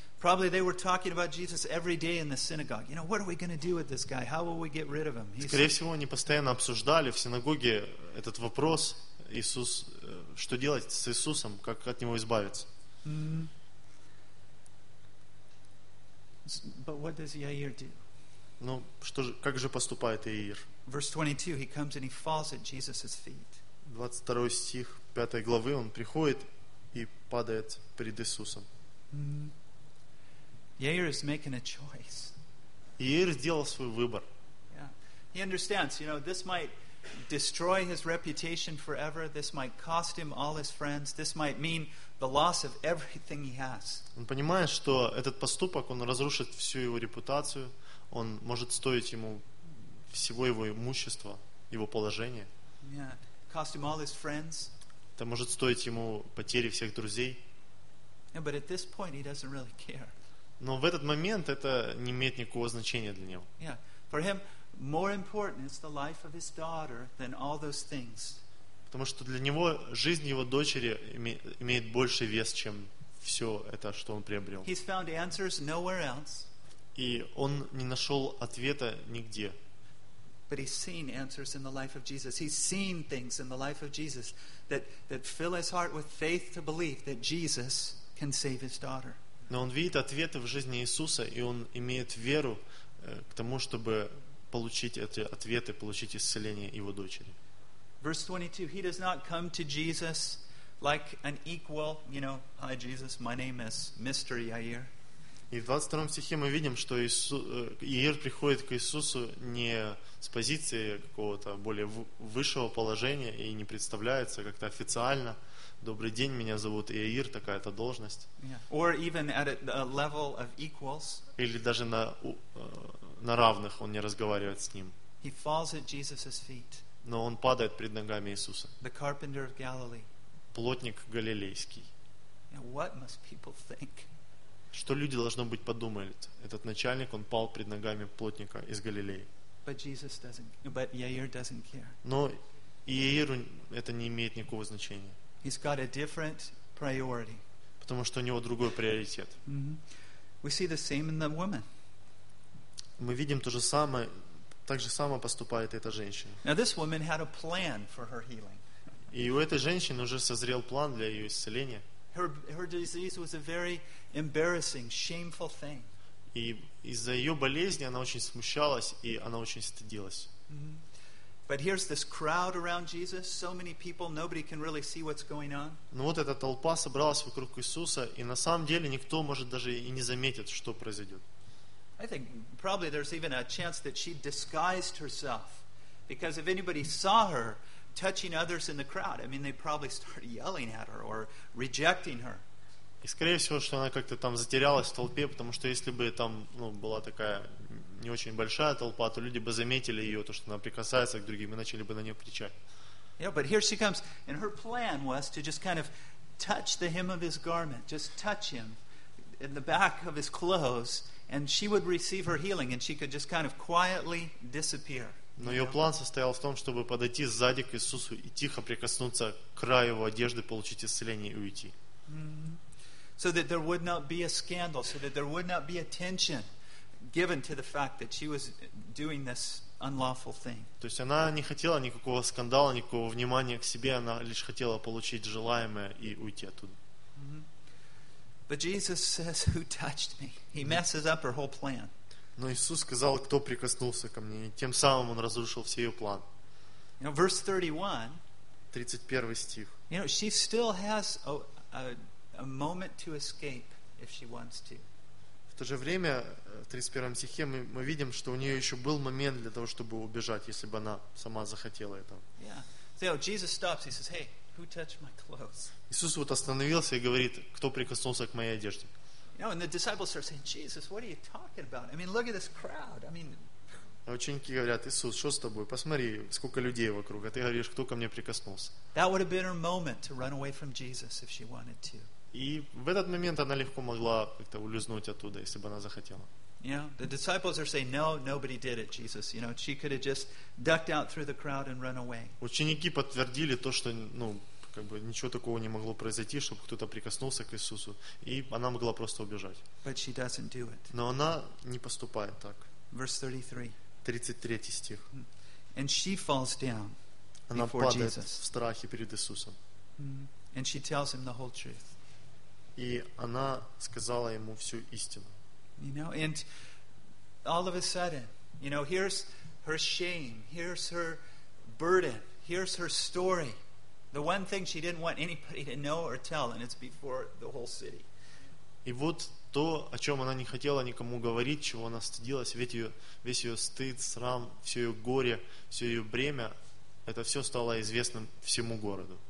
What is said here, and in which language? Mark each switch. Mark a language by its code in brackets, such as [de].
[en] Probably they were talking about Jesus every day in the synagogue. You know, what are we going to do with this guy? How will we get rid of him? [ru] Скорее всего, они постоянно обсуждали в синагоге этот вопрос. Иисус, что делать с Иисусом, как от него избавиться? Mm-hmm. [en] But what does Yair do? [ru] Ну, что же, как же поступает Иаир? [en] Verse 22, he comes and he falls at Jesus' feet. [ru] 22 стих 5 главы, он приходит и падает перед Иисусом. [en] Mm-hmm. Yair is making a choice. [ru] Иаир сделал свой выбор. Yeah. [en] He understands, you know, this might destroy his reputation forever. This might cost him all his friends. This might mean the loss of everything he has. [ru] Он понимает, что этот поступок, он разрушит всю его репутацию. Он может стоить ему всего его имущества, его положения. [en] Yeah. Cost him all his friends. [ru] Это может стоить ему потери всех друзей. [en] Yeah, but at this point he doesn't really care. [ru] Но в этот момент это не имеет никакого значения для него. Yeah. [en] For him, more important is the life of his daughter than all those things. [ru] Потому что для него жизнь его дочери имеет больший вес, чем все это, что он приобрел. [en] He's found answers nowhere else. [ru] И он не нашел ответа нигде. [en] But he's seen answers in the life of Jesus. He's seen things in the life of Jesus that fill his heart with faith to believe that Jesus can save his daughter. [ru] Но он видит ответы в жизни Иисуса, и он имеет веру к тому, чтобы получить эти ответы, получить исцеление его дочери. [en] Verse 22. He does not come to Jesus like an equal, you know, hi Jesus, my name is Mr. Yair. [ru] И в 22 стихе мы видим, что Иаир приходит к Иисусу не с позиции какого-то более высшего положения и не представляется как-то официально. Добрый день, меня зовут Иаир, такая-то должность. [en] Yeah. Or even at a level of equals. [ru] Или даже на равных он не разговаривает с ним. [en] He falls at Jesus's feet. [ru] Но он падает пред ногами Иисуса. [en] The carpenter of Galilee. [ru] Плотник Галилейский. [en] And what must people think? [ru] Что люди, должно быть, подумали? Этот начальник, он пал пред ногами плотника из Галилеи. [en] But Jesus doesn't, but Yair doesn't care. [ru] Но Иаиру это не имеет никакого значения. [en] He's got a different priority. [ru] Потому что у него другой приоритет. [en] Mm-hmm. We see the same in the woman. [ru] Мы видим то же самое, так же самое поступает эта женщина. [en] Now this woman had a plan for her healing. [ru] И у этой женщины уже созрел план для ее исцеления. [en] Her disease was a very embarrassing, shameful thing. [ru] И из-за ее болезни она очень смущалась и она очень стыдилась. Mm-hmm. [en] But here's this crowd around Jesus, so many people, nobody can really see what's going on. [ru] Ну вот эта толпа собралась вокруг Иисуса, и на самом деле никто может даже и не заметить, что произойдет. [en] I think probably there's even a chance that she disguised herself, because if anybody saw her touching others in the crowd, I mean, they probably start yelling at her or rejecting her. [ru] И скорее всего, что она как-то там затерялась в толпе, потому что если бы там, ну, была такая не очень большая толпа, то люди бы заметили ее, то, что она прикасается к другим, и начали бы на нее кричать. [en] Yeah, but here she comes, and her plan was to just kind of touch the hem of his garment, just touch him in the back of his clothes, and she would receive her healing, and she could just kind of quietly disappear. [ru] Но ее план состоял в том, чтобы подойти сзади к Иисусу и тихо прикоснуться к краю его одежды, получить исцеление и уйти. Mm-hmm. [en] So that there would not be a scandal, so that there would not be attention given to the fact that she was doing this unlawful thing. [ru] То есть она не хотела никакого скандала, никакого внимания к себе, она лишь хотела получить желаемое и уйти оттуда. [en] Mm-hmm. But Jesus says, "Who touched me?" He messes up her whole plan. [ru] Но Иисус сказал, кто прикоснулся ко мне, и тем самым он разрушил все ее план. [en] You know, verse 31. [ru] 31 стих. [en] You know, she still has a moment to escape if she wants to. [ru] В то же время, в 31 стихе мы видим, что у нее еще был момент для того, чтобы убежать, если бы она сама захотела этого. [en] Yeah. So, you know, Jesus stops. He says, "Hey, who touched my clothes?" [ru] Иисус вот остановился и говорит, кто прикоснулся к моей одежде. [en] You know, and the disciples start saying, "Jesus, what are you talking about? I mean, look at this crowd. I mean." [ru] Ученики говорят, Иисус, что с тобой? Посмотри, сколько людей вокруг. А ты говоришь, кто ко мне прикоснулся? [en] That would have been her moment to run away from Jesus if she wanted to. [ru] И в этот момент она легко могла как-то улизнуть оттуда, если бы она захотела. [en] Yeah, the disciples are saying, "No, nobody did it, Jesus. You know, she could have just ducked out through the crowd and run away." [ru] Ученики подтвердили то, что, ну, как бы ничего такого не могло произойти, чтобы кто-то прикоснулся к Иисусу, и она могла просто убежать. [en] But she doesn't do it. [ru] Но она не поступает так. [en] Verse 33. [ru] 33 стих. [en] And she falls down before [ru] Jesus. Она падает в страхе перед Иисусом. [en] And she tells him the whole truth. [ru] И она сказала ему всю истину. [en] You know, and all of a sudden, you know, here's her shame, here's her burden, here's her story. The one thing she didn't want anybody to know or tell, and it's before the whole city. [ru] И вот то, о чем она не хотела никому говорить, чего она стыдилась, ведь ее, весь ее стыд, срам, все ее горе, все ее бремя, это все стало известным всему городу.